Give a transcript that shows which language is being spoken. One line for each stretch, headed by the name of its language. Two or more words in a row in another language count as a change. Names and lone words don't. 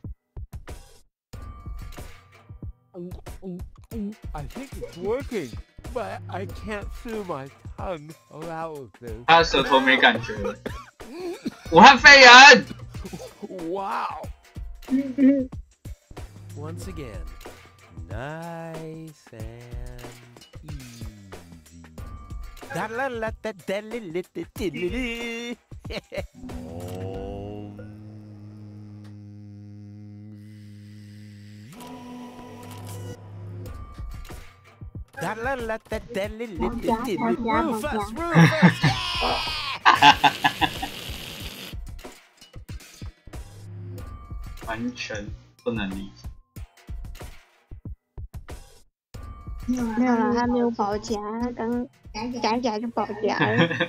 English: I think it's working, but I can't feel my tongue allow this.
Chinese: 他的舌头没感觉了。武汉肺炎。
English: Wow. Once again, nice and easy. Da la la da da li li li li li. Da la la da da li li li li. Rufus, Rufus.
Chinese: 完全不能理解。没有啦，他没有保夹，他刚夹一夹就保夹了。